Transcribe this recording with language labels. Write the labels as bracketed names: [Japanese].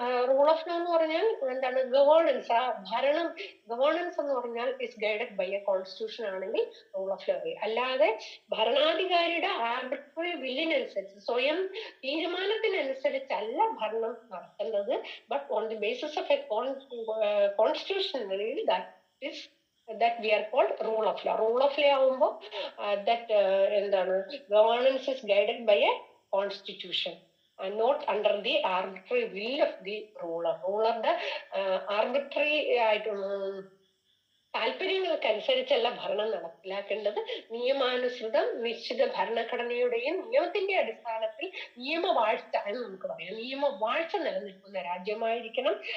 [Malayalam] Rule of law എന്ന് പറഞ്ഞാൽ എന്താണ്, ഗവേണൻസ്. ആ ഭരണം, ഗവേണൻസ് എന്ന് പറഞ്ഞാൽ [English] is guided by a constitution [Malayalam] ആണെങ്കിൽ റൂൾ ഓഫ് ലോ. അല്ലാതെ ഭരണാധികാരിയുടെ ആർബിട്രറി വില്ലിനനുസരിച്ച്, സ്വയം തീരുമാനത്തിനനുസരിച്ചല്ല ഭരണം നടത്തേണ്ടത്. [English] But on the basis of a constitutionally that we are called rule of law. Rule of law [Malayalam] ആവുമ്പോൾ [English] that എന്താണ്, governance is guided by a constitution and not under the arbitrary will of the ruler. [Malayalam] റൂളറുടെ arbitrary ആയിട്ട് താല്പര്യങ്ങൾക്കനുസരിച്ചല്ല ഭരണം നടപ്പിലാക്കേണ്ടത്. നിയമാനുസൃതം നിശ്ചിത ഭരണഘടനയുടെയും നിയമത്തിന്റെ അടിസ്ഥാനത്തിൽ നിയമവാഴ്ച എന്ന് നമുക്ക് പറയാം, നിയമവാഴ്ച നിലനിൽക്കുന്ന രാജ്യമായിരിക്കണം.